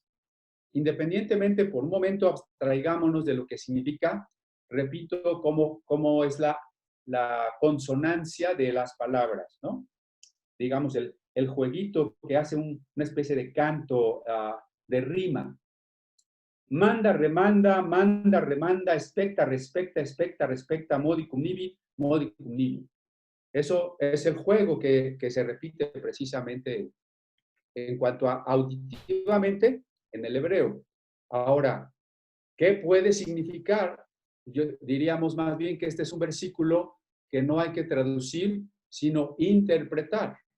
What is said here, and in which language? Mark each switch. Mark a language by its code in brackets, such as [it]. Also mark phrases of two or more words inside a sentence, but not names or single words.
[es] Independientemente, por un momento, abstraigámonos de lo que significa, repito, cómo es la consonancia de las palabras, ¿no? Digamos, el jueguito que hace una especie de canto de rima. [la] Manda, remanda, manda, remanda, expecta, respecta, expecta, respecta, modicum nibi, modicum nibi. [es] Eso es el juego que se repite precisamente en cuanto a auditivamente en el hebreo. Ahora, ¿qué puede significar? Diríamos más bien que este es un versículo que no hay que traducir, sino interpretar.